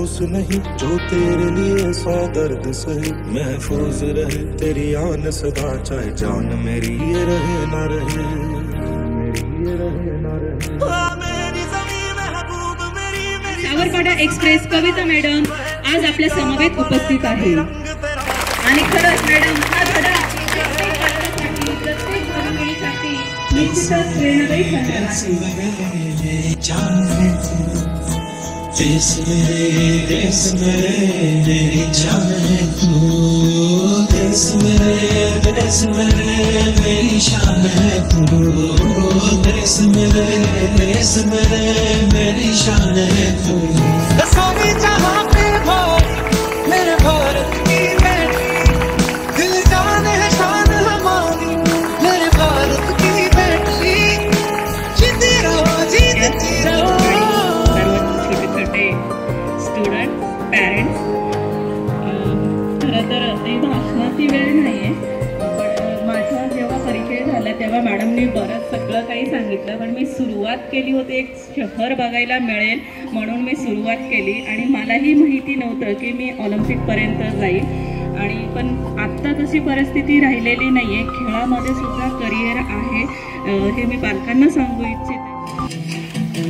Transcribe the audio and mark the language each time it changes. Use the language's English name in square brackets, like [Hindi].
[Hindi] नहीं जो तेरे लिए सौ दर्द सहे, महफूज रहे तेरी आन सदा, चाहे जान मेरी ये रहे ना रहे, मेरी ये रहे ना रहे। [Marathi] सावरपाडा एक्सप्रेस कविता मॅडम आज आपल्या समवेत उपस्थित आहे आणि खरंच मॅडम हा धडा प्रत्येक मुलीसाठी निश्चितच प्रेरणादायी ठरणार आहे। [Hindi] देश मेरे मेरी जान है तू, देश मेरे मेरी शान है तू, देश मेरे मेरी शान है तू। सारी जहां पे हो मेरे भारत की बेटी, दिल जान है शान हमारी मेरे भारत की बेटी, जीती रहो जीतती रहो। [Marathi] स्टुडंट पॅरेंट्स, खरं तर ते भाषणाची वेळ नाही आहे, पण माझा जेव्हा परिचय झाला तेव्हा मॅडमने बरंच सगळं काही सांगितलं, पण मी सुरुवात केली होती एक शहर बघायला मिळेल म्हणून मी सुरुवात केली आणि मलाही माहिती नव्हतं की मी ऑलिम्पिकपर्यंत जाईल, आणि पण आत्ता तशी परिस्थिती राहिलेली नाही आहे, खेळामध्ये सुद्धा करिअर आहे, हे मी पालकांना सांगू इच्छिते।